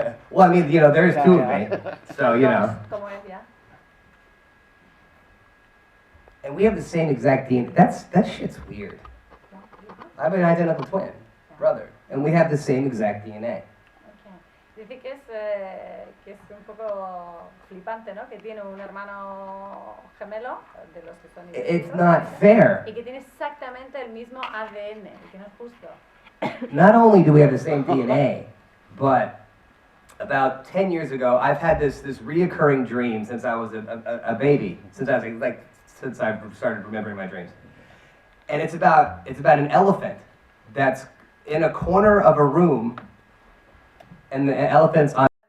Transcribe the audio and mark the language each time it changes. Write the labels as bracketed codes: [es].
[en] Well, I mean, you know, there's two of me, so, you know. [es] Como decía. [en] And we have the same exact DNA. That shit's weird. I have an identical twin. brother, and we have the same exact DNA. Okay. [es] Dice que es un poco flipante, ¿no? Que tiene un hermano gemelo, de los que son [en] It's [es] idénticos, [en] not fair. [es] y que tiene exactamente el mismo ADN, y que no es justo. [en] Not only do we have the same DNA, but about 10 years ago, I've had this reoccurring dream since I was a baby, since I started remembering my dreams. And it's about an elephant that's in a corner of a room, and the elephant's on.